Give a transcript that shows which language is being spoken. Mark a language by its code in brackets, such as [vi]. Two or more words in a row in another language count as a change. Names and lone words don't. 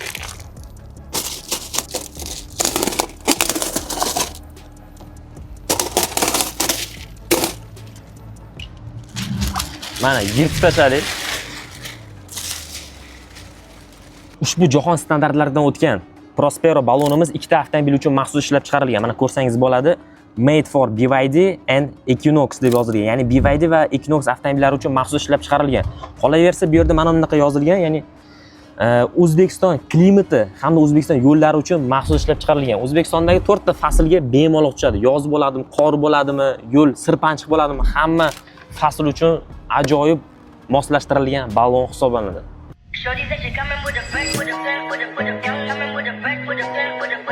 [uz] Mana yirtib tashladik. Ushbu jahon standartlaridan o'tgan Prospero balonimiz ikkita avtomobil uchun maxsus ishlab chiqarilgan. Mana ko'rsangiz bo'ladi. [en] Made for BYD and Equinox [uz] deb yozilgan. Ya'ni BYD va Equinox avtomobillari uchun maxsus ishlab chiqarilgan. Qolaversa bu yerda mana bunaqa yozilgan, ya'ni O'zbekiston klimati hamda O'zbekiston yo'llari uchun maxsus ishlab chiqarilgan. O'zbekistondagi 4 ta faslga bemalol tushadi. Yoz bo'ladimi, qor bo'ladimi, yo'l sirpanchiq bo'ladimi, hamma fasl uchun ajoyib moslashtirilgan balon hisoblanadi.